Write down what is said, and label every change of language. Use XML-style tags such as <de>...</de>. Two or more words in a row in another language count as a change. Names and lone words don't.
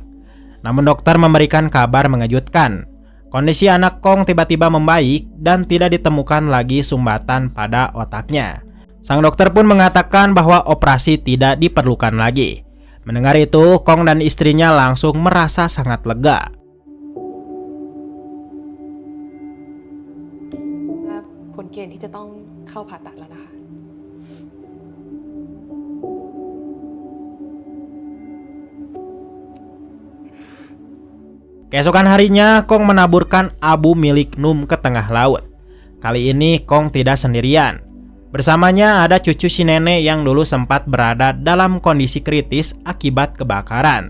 <id>Namun dokter memberikan kabar mengejutkan. Kondisi anak Kong tiba-tiba membaik dan tidak ditemukan lagi sumbatan pada otaknya. Sang dokter pun mengatakan bahwa operasi tidak diperlukan lagi. Mendengar itu, Kong dan istrinya langsung merasa sangat lega.</id> <th>ผลเกณฑ์ที่จะต้องเข้าผ่าตัดแล้วนะคะ</th> <id>Keesokan harinya, Kong menaburkan abu milik Num ke tengah laut. Kali ini Kong tidak sendirian. Bersamanya ada cucu si nenek yang dulu sempat berada dalam kondisi kritis akibat kebakaran.</id>